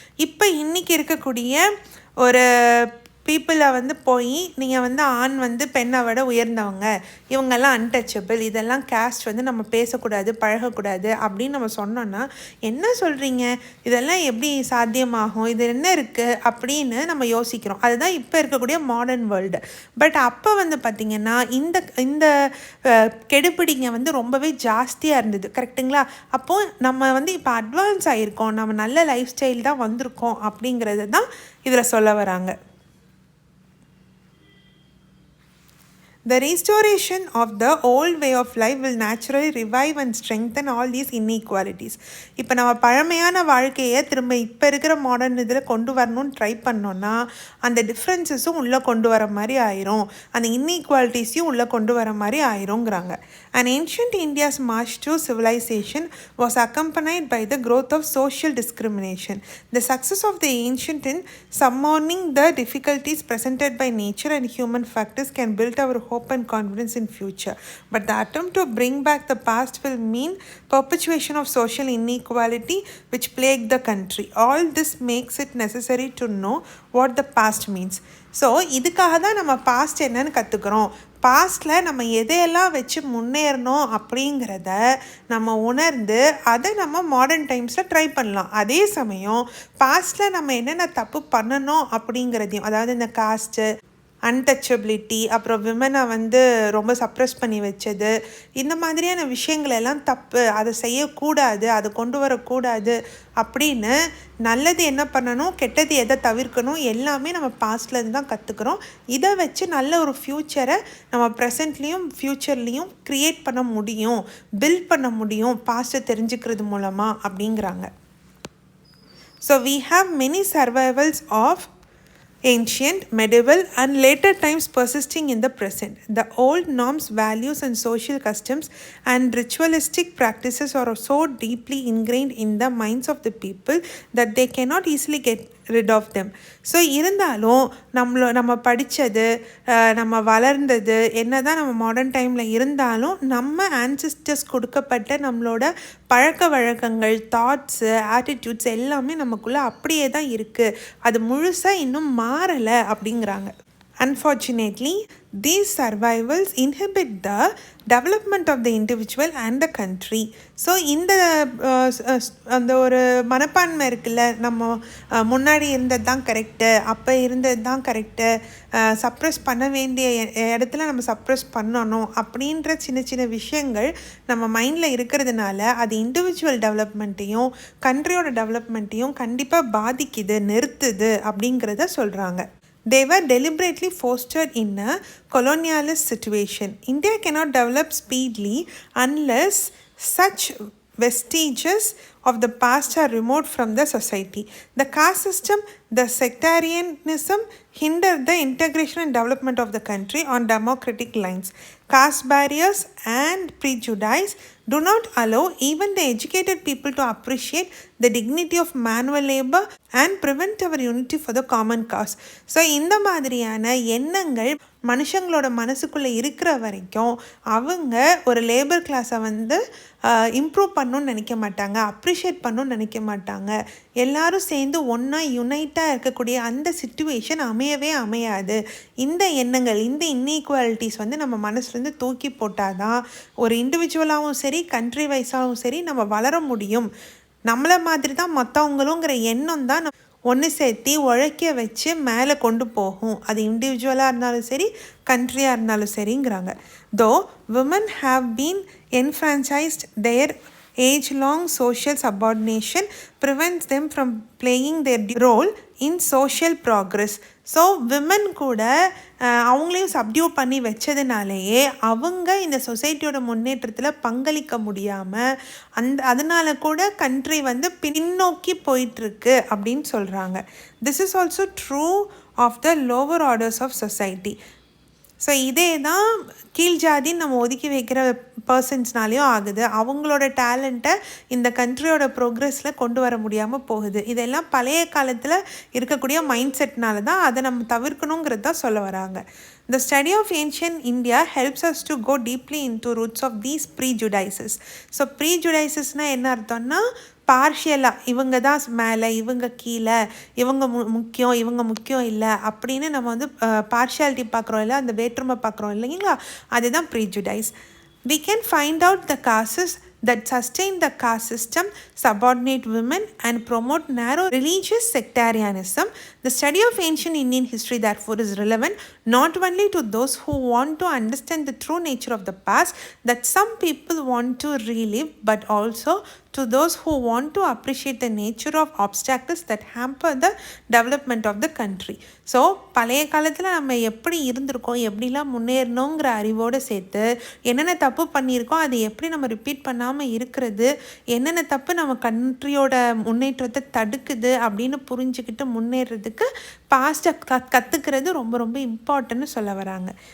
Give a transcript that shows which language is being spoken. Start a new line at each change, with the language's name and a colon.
Tamil: இப்போ இன்றைக்கி இருக்கக்கூடிய ஒரு பீப்புளை வந்து போய் நீங்கள் வந்து ஆண் வந்து பெண்ணை விட உயர்ந்தவங்க, இவங்கெல்லாம் அன்டச்சபிள், இதெல்லாம் கேஸ்ட் வந்து நம்ம பேசக்கூடாது பழகக்கூடாது அப்படின்னு நம்ம சொன்னோன்னா, என்ன சொல்கிறீங்க, இதெல்லாம் எப்படி சாத்தியமாகும், இது என்ன இருக்குது அப்படின்னு நம்ம யோசிக்கிறோம். அதுதான் இப்போ இருக்கக்கூடிய மாடர்ன் வேர்ல்டு. பட் அப்போ வந்து பார்த்திங்கன்னா இந்த கெடுபிடிங்க வந்து ரொம்பவே ஜாஸ்தியாக இருந்தது. கரெக்டுங்களா? அப்போது நம்ம வந்து இப்போ அட்வான்ஸ் ஆகிருக்கோம், நம்ம நல்ல லைஃப் ஸ்டைல் தான் வந்திருக்கோம் அப்படிங்கிறது தான் இதில் சொல்ல வராங்க.
English: The restoration of the old way of life will naturally revive and strengthen all these inequalities.
Tamil: இப்போ நம்ம பழமையான வாழ்க்கையை திரும்ப இப்போ இருக்கிற மாடர்ன் இதில் கொண்டு வரணும்னு ட்ரை பண்ணோன்னா அந்த டிஃப்ரென்சஸும் உள்ளே கொண்டு வர மாதிரி ஆயிரும், அந்த இன்இக்வாலிட்டிஸையும் உள்ளே கொண்டு வர மாதிரி ஆயிருங்கிறாங்க.
English: And ancient India's march to civilization was accompanied by the growth of social discrimination. The success of the ancient in summoning the difficulties presented by nature and human factors can build our hope and confidence in future. But the attempt to bring back the past will mean perpetuation of social inequality which plague the country. All this makes it necessary to know what the past means.
Tamil: So இதுக்காக தான் நம்ம past என்னன்னு கற்றுக்குறோம். பாஸ்டில் நம்ம எதையெல்லாம் வச்சு முன்னேறணும் அப்படிங்கிறத நம்ம உணர்ந்து அதை நம்ம மாடர்ன் டைம்ஸில் ட்ரை பண்ணலாம். அதே சமயம் பாஸ்டில் நம்ம என்னென்ன தப்பு பண்ணணும் அப்படிங்கிறதையும், அதாவது இந்த காஸ்ட்டு, அன்டச்சபிலிட்டி, அப்புறம் விமனை வந்து ரொம்ப சப்ரெஸ் பண்ணி வச்சது, இந்த மாதிரியான விஷயங்களெல்லாம் தப்பு, அதை செய்யக்கூடாது, அதை கொண்டு வரக்கூடாது அப்படின்னு நல்லது என்ன பண்ணணும், கெட்டது எதை தவிர்க்கணும், எல்லாமே நம்ம பாஸ்ட்லேருந்து தான் கற்றுக்குறோம். இதை வச்சு நல்ல ஒரு ஃப்யூச்சரை நம்ம ப்ரெசண்ட்லேயும் ஃப்யூச்சர்லேயும் க்ரியேட் பண்ண முடியும், பில்ட் பண்ண முடியும் பாஸ்ட்டை தெரிஞ்சுக்கிறது மூலமாக அப்படிங்கிறாங்க.
English: So we have many survivals of ancient, medieval and later times persisting in the present. The old norms, values and social customs and ritualistic practices are so deeply ingrained in the minds of the people that they cannot easily get rid of them.
Tamil: So இருந்தாலும் நம்ம படித்தது, நம்ம வளர்ந்தது, என்ன தான் நம்ம modern டைமில் இருந்தாலும் நம்ம ஆன்சிஸ்டர்ஸ் கொடுக்கப்பட்ட நம்மளோட பழக்க வழக்கங்கள், தாட்ஸு, ஆட்டிடியூட்ஸ் எல்லாமே நமக்குள்ளே அப்படியே தான் இருக்குது, அது முழுசாக இன்னும் மாறலை அப்படிங்கிறாங்க.
English: Unfortunately, these survivals inhibit the development of the individual and the country.
Tamil: So இந்த அந்த ஒரு மனப்பான்மை இருக்குல்ல, நம்ம முன்னாடி இருந்தது தான் கரெக்டு, அப்போ இருந்தது தான் கரெக்டு, சப்ரெஸ் பண்ண வேண்டிய இடத்துல நம்ம சப்ரெஸ் பண்ணணும் அப்படின்ற சின்ன சின்ன விஷயங்கள் நம்ம மைண்டில் இருக்கிறதுனால அது இண்டிவிஜுவல் டெவலப்மெண்ட்டையும் கண்ட்ரியோட டெவலப்மெண்ட்டையும் கண்டிப்பாக பாதிக்குது, நிறுத்துது அப்படிங்கிறத சொல்கிறாங்க.
English: They were deliberately fostered in a colonialist situation. India cannot develop speedily unless such vestiges of the past are removed from the society. The caste system, the sectarianism hinder the integration and development of the country on democratic lines. Caste barriers and prejudice do not allow even the educated people to appreciate the dignity of manual labor and prevent our unity for the common cause.
Tamil: So இந்த மாதிரியான எண்ணங்கள் மனுஷங்களோட மனசுக்குள்ளே இருக்கிற வரைக்கும் அவங்க ஒரு labour கிளாஸை வந்து இம்ப்ரூவ் பண்ணணும்னு நினைக்க மாட்டாங்க, அப்ரிஷியேட் பண்ணணும்னு நினைக்க மாட்டாங்க. எல்லாரும் சேர்ந்து ஒன்றா யுனைட்டாக இருக்கக்கூடிய அந்த சிச்சுவேஷன் அமையாது. இந்த எண்ணங்கள், இந்த இன்இக்வாலிட்டிஸ் வந்து நம்ம மனசுலேருந்து தூக்கி போட்டால் தான் ஒரு இண்டிவிஜுவலாகவும் சரி, கண்ட்ரி வைஸாகவும் சரி நம்ம வளர முடியும். நம்மளை மாதிரி தான் மற்றவங்களுங்கிற எண்ணம் தான் ஒன்று சேர்த்தி உழைக்க வச்சு மேலே கொண்டு போகும். அது இண்டிவிஜுவலாக இருந்தாலும் சரி, கண்ட்ரியாக இருந்தாலும் சரிங்கிறாங்க.
English: Though women have been enfranchised, their age-long social subordination prevents them from playing their role in social progress.
Tamil: So women கூட அவங்களையும் சப்டியூ பண்ணி வச்சதுனாலேயே அவங்க இந்த சொசைட்டியோட முன்னேற்றத்தில் பங்களிக்க முடியாமல் அதனால கூட கண்ட்ரி வந்து பின்னோக்கி போயிட்டுருக்கு அப்படின்னு சொல்கிறாங்க.
English: This is also true of the lower orders of society.
Tamil: So இதே தான் கீழ் ஜாதின்னு நம்ம ஒதுக்கி வைக்கிற பர்சன்ஸ்னாலேயும் ஆகுது. அவங்களோட டேலண்ட்டை இந்த கண்ட்ரியோட ப்ரோக்ரெஸில் கொண்டு வர முடியாமல் போகுது. இதெல்லாம் பழைய காலத்தில் இருக்கக்கூடிய மைண்ட் செட்னால தான். அதை நம்ம தவிர்க்கணுங்கிறது தான் சொல்ல வராங்க.
English: The study of ancient India helps us to go deeply into roots of these prejudices.
Tamil: So ப்ரீஜுடைசஸ்னால் என்ன அர்த்தம்னா, பார்ஷியலாக இவங்க தான் மேலே, இவங்க கீழே, இவங்க முக்கியம், இவங்க முக்கியம் இல்லை அப்படின்னு நம்ம வந்து பார்ஷியாலிட்டி பார்க்குறோம் இல்லை, அந்த வேற்றுமை பார்க்குறோம் இல்லைங்களா, அதுதான் ப்ரீஜுடைஸ்.
English: We can find out the causes that sustain the caste system, subordinate women and promote narrow religious sectarianism. The study of ancient Indian history therefore is relevant not only to those who want to understand the true nature of the past that some people want to relive, but also to those who want to appreciate the nature of obstacles that hamper the development of the country.
Tamil: So பழைய காலத்தில் நம்ம எப்படி இருந்திருக்கோம், எப்படிலாம் முன்னேறணுங்கிற அறிவோடு சேர்த்து என்னென்ன தப்பு பண்ணியிருக்கோம், அதை எப்படி நம்ம ரிப்பீட் பண்ணாமல் இருக்கிறது, என்னென்ன தப்பு நம்ம கண்ட்ரியோட முன்னேற்றத்தை தடுக்குது அப்படின்னு புரிஞ்சுக்கிட்டு முன்னேறதுக்கு பாஸ்ட்டை கற்றுக்கிறது ரொம்ப ரொம்ப இம்பார்ட்டன்ட்னு சொல்ல வராங்க.